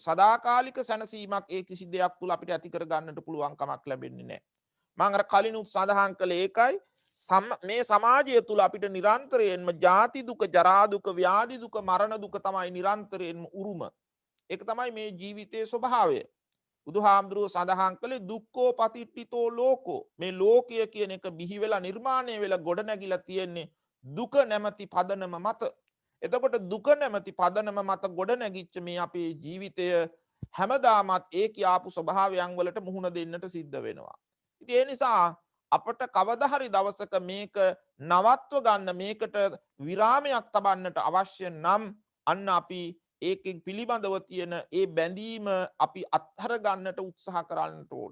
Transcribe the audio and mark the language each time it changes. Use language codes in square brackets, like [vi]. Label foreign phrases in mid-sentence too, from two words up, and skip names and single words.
[si] සදාකාලික සැනසීමක් ඒ කිසි දෙයක් තුල අපිට ඇති කර ගන්නට පුළුවන්කමක් ලැබෙන්නේ නැහැ. මම අර කලිනුත් සඳහන් කළේ ඒකයි. මේ සමාජය තුල අපිට නිරන්තරයෙන්ම ජාති දුක, ජරා දුක, ව්‍යාධි දුක, මරණ දුක තමයි නිරන්තරයෙන්ම උරුම. ඒක තමයි මේ ජීවිතයේ ස්වභාවය. බුදුහාමුදුරුවෝ සඳහන් කළේ [pi] දුක්ඛෝ පතිට්ඨිතෝ ලෝකෝ. [si] මේ ලෝකය කියන එක බිහි වෙලා නිර්මාණය වෙලා ගොඩ නැගිලා තියෙන්නේ දුක නැමැති පදනම මත. එතකොට දුක නැමැති පදනම මත ගොඩ නැගිච්ච මේ අපේ ජීවිතය හැමදාමත් ඒ කියාපු ස්වභාවයන් වලට මුහුණ දෙන්නට සිද්ධ වෙනවා. ඉතින් ඒ නිසා අපට කවදා හරි දවසක මේක නවත්ව ගන්න මේකට විරාමයක් තබන්නට අවශ්‍ය නම් අන්න අපි ඒකෙන් පිළිබඳව තියෙන ඒ බැඳීම අපි අත්හැර ගන්නට උත්සාහ කරන්නට ඕන.